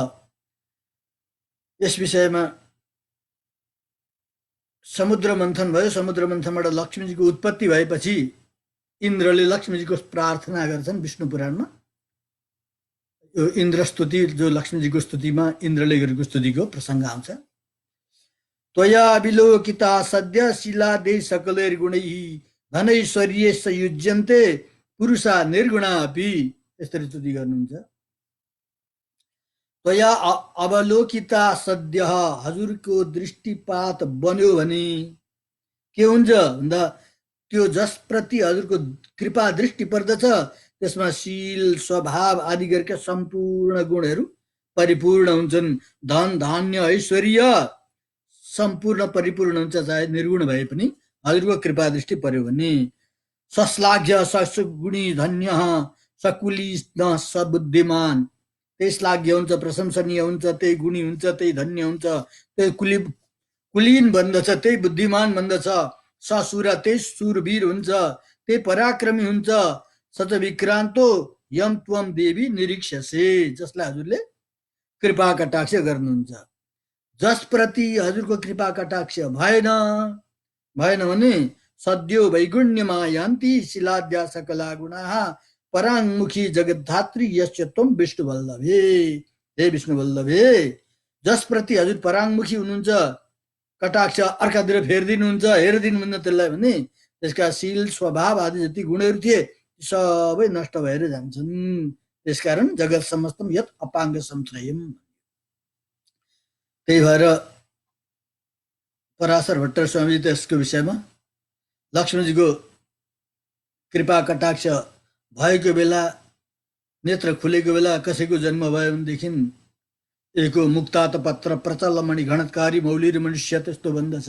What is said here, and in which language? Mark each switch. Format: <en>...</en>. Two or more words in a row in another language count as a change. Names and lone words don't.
<ne>यस विषयमा समुद्र मन्थन भयो। समुद्र मन्थनबाट लक्ष्मीजीको उत्पत्ति भएपछि इन्द्रले लक्ष्मीजीको प्रार्थना गर्छन् विष्णु पुराणमा। यो इन्द्र स्तुति, जो लक्ष्मीजीको स्तुतिमा इन्द्रले गरेको स्तुतिको प्रसङ्ग आउँछ।</ne> <sa>त्वया विलोकिता सद्य शिलादे सकलैर्गुणैः धनैश्वर्ये संयुज्यन्ते पुरुषा निर्गुणा अपि,</sa> <ne>यसरी स्तुति गर्नुहुन्छ।</ne> <sa>त्वया अवलोकिता सद्य,</sa> <ne>हजुरको दृष्टिपात बन्यो भने के हुन्छ भन्दा त्यो जसप्रति हजुरको कृपा दृष्टि पर्दछ त्यसमा शील स्वभाव आदि गरेका सम्पूर्ण गुणहरू परिपूर्ण हुन्छन्। धन धान्य ऐश्वर्य सम्पूर्ण परिपूर्ण हुन्छ, चाहे निर्गुण भए पनि हजुरको कृपा दृष्टि पर्यो भने।</ne> <sa>सश्लाघ्य ससुगुणी धन्य सकुली सबुद्धिमान,</sa> <ne>त्यही श्लाघ्य हुन्छ, प्रशंसनीय हुन्छ, त्यही गुणी हुन्छ, त्यही धन्य हुन्छ, त्यही कुलीन भन्दछ, त्यही बुद्धिमान भन्दछ। ससुर त्यही सुरवीर हुन्छ, त्यही पराक्रमी हुन्छ।</ne> <sa>सच विक्रान्तो यम त्वम देवी निरीक्षसे,</sa> <ne>जसलाई हजुरले कृपा कटाक्ष गर्नुहुन्छ। जसप्रति हजुरको कृपा कटाक्ष भएन भने</ne> <sa>सद्यो वैगुण्यमा यान्ति शिलाद्या सकला गुणाः पराङ्मुखी जगद्धात्री यस्य त्वम विष्णु वल्लभे।</sa> <ne>हे</ne> <sa>विष्णु वल्लभे,</sa> <ne>जसप्रति हजुर पराङ्मुखी हुनुहुन्छ, कटाक्ष अर्कातिर फेरिदिनुहुन्छ, हेरिदिनुहुन्न त्यसलाई भने त्यसका शील स्वभाव आदि जति गुणहरू थिए सबै नष्ट भएर जान्छन्।</ne> <sa>त्यसकारण जगत समस्तम यत अपाङ्ग संश्रयम।</sa> <ne>त्यही भएर पराशर भट्टर स्वामी त यसको विषयमा लक्ष्मीजीको कृपा कटाक्ष भएको बेला, नेत्र खुलेको बेला कसैको जन्म भयो भनेदेखि</ne> <sa>एको मुक्तात पत्र प्रचलमणि घणतकारी मौली</sa> <ne>र मनुष्य त्यस्तो बन्दछ।</ne>